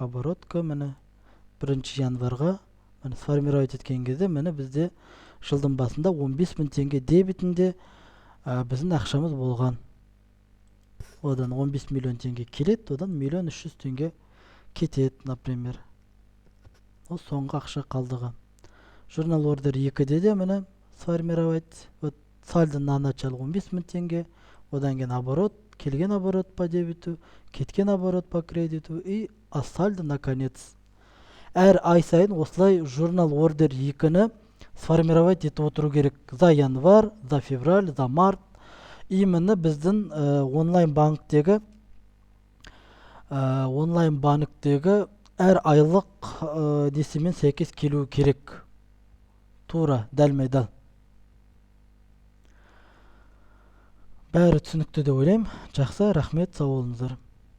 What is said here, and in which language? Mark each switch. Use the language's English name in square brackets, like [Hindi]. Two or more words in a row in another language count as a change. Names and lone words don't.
[Kazakh] Оборотка міне 1 январға міне сформировать еткен кезде міне бізде жылдың басында 15 000 теңге дебетінде біздің ақшамыз болған. Одан 15 миллион теңге келеді, одан 1 300 000 теңге кетеді, например. Ол соңғы ақша қалдығы. Журнал ордер 2-де де міне сформировать. [Russian] Вот сальдо на начало 15 000 теңге, [Kazakh] одан кейін [Russian] оборот, келген оборот по дебету, кеткен оборот по кредиту и сальдо наконец. [Kazakh] Әр ай сайын осылай журнал ордер 2-ні сформировать етіп отыру керек. [Russian] За январь, за февраль, за март. [Kazakh] Именно біздің онлайн банктегі әр айлық несімен сәйкес келуі керек. Тура, дәлме-дәл. Бәрі түсінікті деп ойлаймын. Жақсы, рахмет, сау болыңыздар.